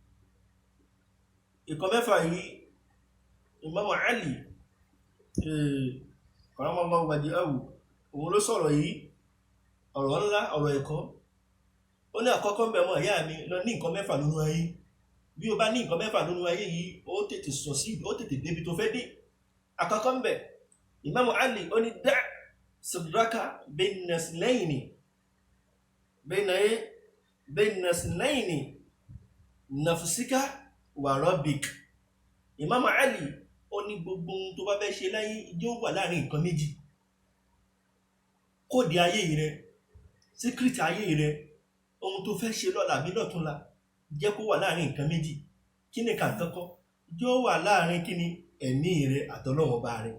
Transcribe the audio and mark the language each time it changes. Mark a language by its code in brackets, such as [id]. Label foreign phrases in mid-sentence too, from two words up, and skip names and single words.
[yo] Ìkan mẹ́fà yìí, [ar] Imam Ali كرم الله وجهه, [yo] òun ló sọ̀rọ̀ yìí, ọ̀rọ̀ ńlá, ọ̀rọ̀ ẹ̀kọ́. Ó ní àkọ́kọ́ ń bẹ̀ mọ́ ìyá mi lọ ní nǹkan mẹ́fà nínú ayé. Bí o bá ní nǹkan mẹ́fà nínú ayé yìí, ó tètè sọ sí, ó tètè débi tó fẹ́ dé. Àkọ́kọ́ ń bẹ̀, Imam Ali ó ní dá [ar] صدرك بين اثنين نفسك وربك. [yo] Imam Ali ó ní gbogbo ohun tó bá fẹ́ ṣe láyé yóò wà láàrin nǹkan méjì. Kóòdì ayé rẹ, síkírìtì ayé rẹ, ohun tó fẹ́ ṣe lọ́la àbí lọ́túnla, jẹ́ kó wà láàrin nǹkan méjì. Kí ni kàńkọ́kọ́? Yóò wà láàrin kí ni ẹ̀mí rẹ àtọlọ́run ọba rẹ.